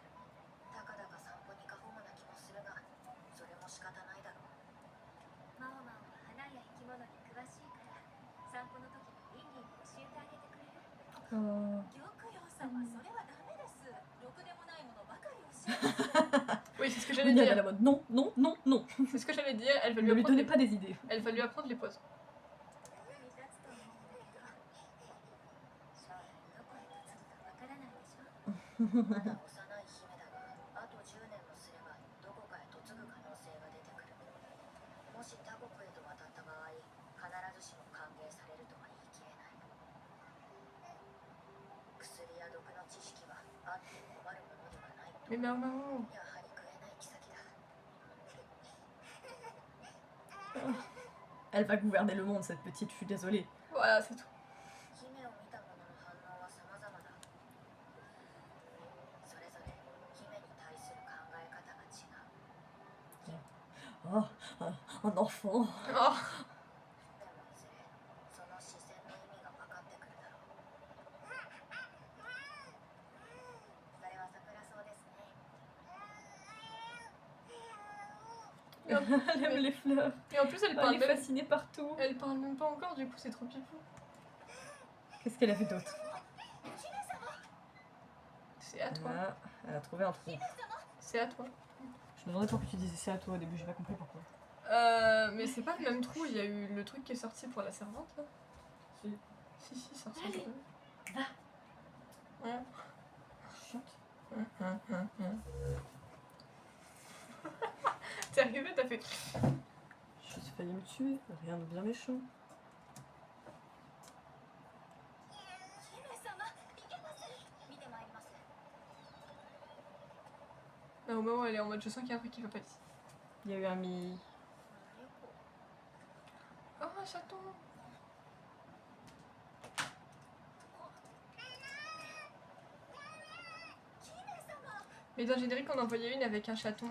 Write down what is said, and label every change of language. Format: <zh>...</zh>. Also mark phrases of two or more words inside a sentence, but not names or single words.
<ja>たかだか散歩に過保護な気もするが、それも仕方ないだろう。マオマンは花や生き物に詳しいから、散歩の時にリンリンに教えてあげてくれる。玉葉様、それはダメです。ろくでもないものばかり教えて。</ja> <fr>Oui, c'est ce que j'allais Monia est à dire. la mode. Non, non, non, non. C'est ce que j'allais dire. Elle va Ne lui lui apprendre donnez les... pas des idées. Elle va lui apprendre les poses.</fr> <ja>役に立つと思うんだけど、将来どこへ嫁ぐかわからないでしょ。まだ幼い姫だが、あと10年もすればどこかへ嫁ぐ可能性が出てくる。もし他国へと渡った場合、必ずしも歓迎されるとは言い切れない。薬や毒の知識はあっても困るものではないと。</ja> <fr>Mais maman.</fr> <ja>やはり食えない妃だ。</ja> <fr>Elle va gouverner le monde, cette petite, je suis désolée. Voilà, c'est tout.</fr> <ja>姫を見た者の反応は様々だ。それぞれ姫に対する考え方が違う。</ja> <fr>Oh, un enfant. Oh.</fr> <ja>でもいずれその視線の意味が分かってくるだろう。それは桜草ですね。</ja> <fr>Elle aime les fleurs. Et en plus, elle Elle parle est même... fascinée partout. Elle parle même pas encore, du coup, c'est trop pipou. Qu'est-ce qu'elle a fait d'autre? C'est à toi. Ah, elle a trouvé un trou. C'est à toi. Je me demandais pourquoi tu disais c'est à toi au début, j'ai pas compris pourquoi. Mais c'est pas le même trou, il y a eu le truc qui est sorti pour la servante là. Si. Si, ça ressemble. Allez, va. Ouais. Chante. T'es arrivé, t'as fait. Je suis failli me tuer, rien de bien méchant.</fr> <ja>姫様、いけます。見てまいります。</ja> <fr>Là, au moment où elle est en mode je sens qu'il y a un truc qui va pas ici. Il y a eu un mi... Oh, un chaton. Mais dans le générique, on en voyait une avec un chaton.</fr>